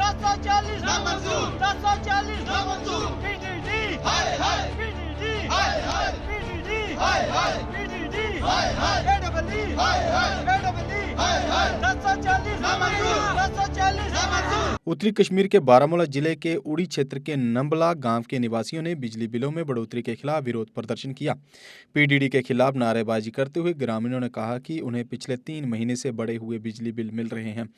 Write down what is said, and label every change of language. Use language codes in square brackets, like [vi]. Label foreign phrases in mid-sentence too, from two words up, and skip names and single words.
[hi] 1040 नामंजूर, 1040 नामंजूर, पीडीडी हाय हाय, पीडीडी हाय हाय, पीडीडी हाय हाय, पीडीडी हाय हाय, एडब्ल्यू हाय हाय, एडब्ल्यू हाय हाय, 1040 नामंजूर, 1040 नामंजूर। उत्तरी कश्मीर के बारामूला जिले के उड़ी क्षेत्र के नंबला गांव के निवासियों ने बिजली बिलों में बढ़ोतरी के खिलाफ विरोध प्रदर्शन किया। पीडीडी के खिलाफ नारेबाजी करते हुए ग्रामीणों ने कहा कि उन्हें पिछले 3 महीने से बढ़े हुए बिजली बिल मिल रहे हैं।